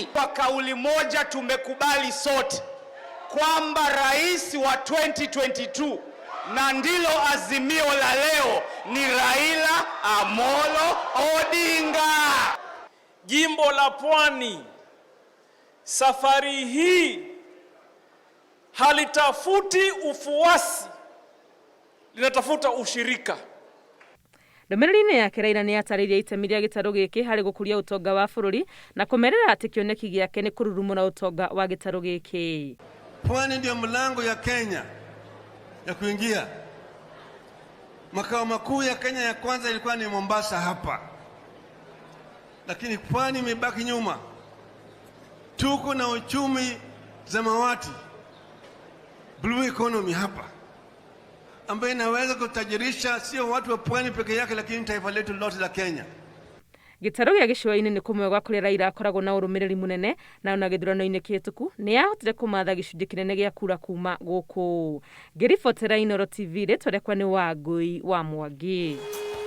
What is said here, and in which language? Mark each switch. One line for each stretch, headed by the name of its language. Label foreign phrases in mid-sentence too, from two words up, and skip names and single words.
Swahili: Kwa kauli moja tumekubali sote kwamba rais wa 2022 na ndilo azimio la leo ni Raila Amolo Odinga. Jimbo la Pwani safari hii halitafuti ufuasi, linatafuta ushirika.
Kikuyu: Ndũmĩrĩri-inĩ yake Raila nĩ atarĩirie itemi rĩa gĩtarũ gĩkĩ harĩ gũkũria ũtonga wa bũrũri na kũmerera atĩ kĩoneki gĩake nĩ kũrurumũra ũtonga wa gĩtarũ gĩkĩ.
Swahili: Pwani ndio mlango ya Kenya ya kuingia. Makao makuu ya Kenya ya kwanza ilikuwa ni Mombasa hapa. Lakini pwani imebaki nyuma. Tuko na uchumi zamawati,
English: blue economy
Swahili: hapa, ambayo inaweza kutajirisha sio watu wa pwani peke yake lakini taifa letu lote la Kenya.
Kikuyu: Gĩtarũ gĩa Gĩcũwainĩ nĩ kũmwe gwa kũrĩa Raila akoragwo na ũrũmĩrĩri mũnene, na ona gĩthurano-inĩ kĩhĩtũku nĩ yahotire kũmatha gĩcunjĩ kĩnene gĩa kura kuma gũkũ. Ngĩribotera Inooro TV, rĩtwa rĩakwa nĩ Wangũi wa Mwangi.